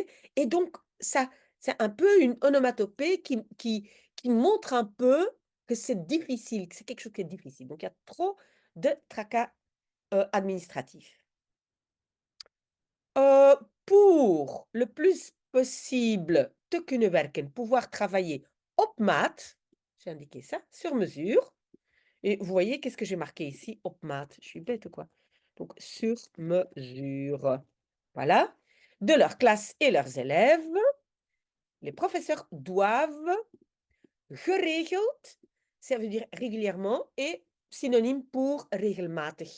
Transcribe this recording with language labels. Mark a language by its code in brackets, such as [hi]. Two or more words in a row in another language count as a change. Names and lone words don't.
[fr] Et donc, ça, c'est un peu une onomatopée qui montre un peu que c'est difficile, que c'est quelque chose qui est difficile. Donc, il y a trop de tracas administratifs. Pour le plus possible [nl] te kunnen werken, [fr] pouvoir travailler [nl] op maat, [fr] j'ai indiqué ça, sur mesure. Et vous voyez, qu'est-ce que j'ai marqué ici? [nl] Op maat. [fr] Je suis bête ou quoi? Donc, sur mesure. Voilà. De leur classe et leurs élèves, les professeurs doivent geregeld, ça veut dire régulièrement, et synonyme pour regelmatig.